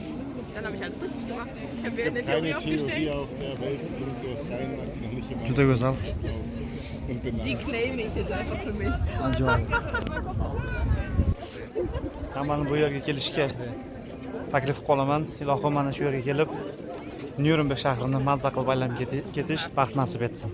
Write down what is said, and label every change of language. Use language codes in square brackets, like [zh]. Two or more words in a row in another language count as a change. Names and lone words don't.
[de] Dann habe ich alles richtig gemacht. Ich habe mir eine Theorie aufgestellt. auf der Welt, so dumm sie auch sein mag, die noch nicht jemand [uz] Juda go'zal. [de] und benannt. Die claim ich jetzt einfach für mich. [uz] Ajoyib. Hammani bu yerga kelishga taklif qilib qolaman. Ilohim mana shu yerga kelib Nyurnberg shahrini mazza qilib aylanib ketish baxt nasib etsin.